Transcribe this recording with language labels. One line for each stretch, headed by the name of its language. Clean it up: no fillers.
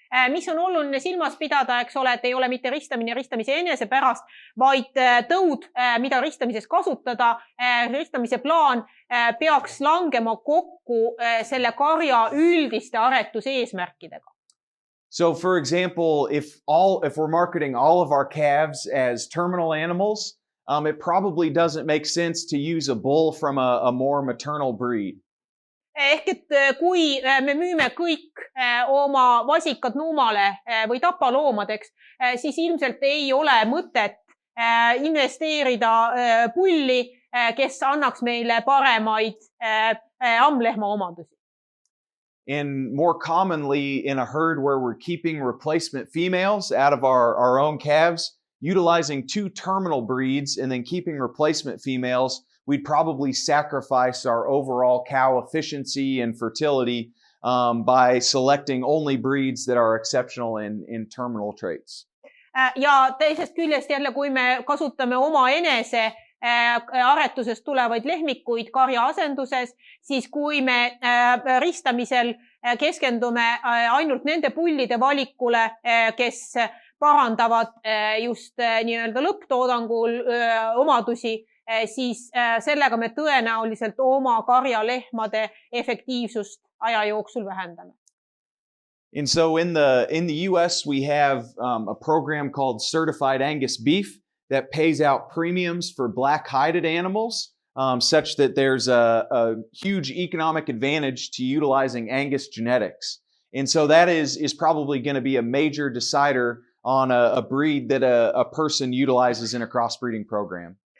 Estonian: Mis on oluline silmas pidada, eks ole, et ei ole mitte ristamine ristamise enese pärast, vaid tõud, mida ristamises kasutada, ristamise plaan peaks langema kokku selle karja üldiste aretuse eesmärkidega.
English: So for example, if we're marketing all of our calves as terminal animals, it probably doesn't make sense to use a bull from a more maternal breed.
Estonian: Ehk et kui me müüme kõik oma vasikad nuumale või tapaloomadeks, siis ilmselt ei ole mõtet investeerida pulli, kes annaks meile paremaid ammlehma omadusi.
English: And more commonly in a herd where we're keeping replacement females out of our own calves, utilizing 2 terminal breeds and then keeping replacement females, we'd probably sacrifice our overall cow efficiency and fertility by selecting only breeds that are exceptional in terminal traits.
Estonian: Ja teisest küljest jälle, kui me kasutame oma enese aretusest tulevaid lehmikuid karja asenduses, siis kui me ristamisel keskendume ainult nende pullide valikule, kes parandavad just nii-öelda lõpptoodangul omadusi, siis sellega me tõenäoliselt oma karjalehmade efektiivsust aja jooksul vähendame.
English: And so in the US, we have a program called Certified Angus Beef that pays out premiums for black-hided animals, such that there's a huge economic advantage to utilizing Angus genetics. And so that is probably going to be a major decider on a breed that a person utilizes in a crossbreeding program.